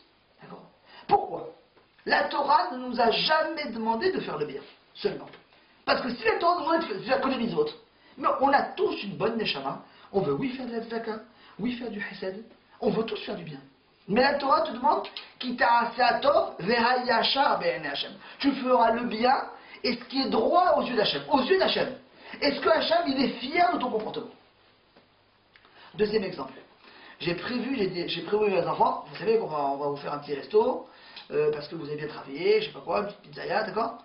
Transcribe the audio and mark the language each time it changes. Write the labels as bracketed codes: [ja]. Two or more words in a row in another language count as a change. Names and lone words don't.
[fr] D'accord? Pourquoi? La Torah ne nous a jamais demandé de faire le bien, seulement. Parce que si la Torah nous demandait de faire que les mitzvot, mais on a tous une bonne neshama, on veut oui faire de la tzedaka, oui faire du chesed, on veut tous faire du bien. Mais la Torah te demande [he] כי תעשה טוב והישר בעיני השם. [fr] Tu feras le bien et ce qui est droit aux yeux d'Hachem. Aux yeux d'Hachem. Est-ce que Hachem il est fier de ton comportement? Deuxième exemple. J'ai prévu mes enfants, vous savez qu'on va vous faire un petit resto, parce que vous avez bien travaillé, je sais pas quoi, une petite pizzeria, d'accord?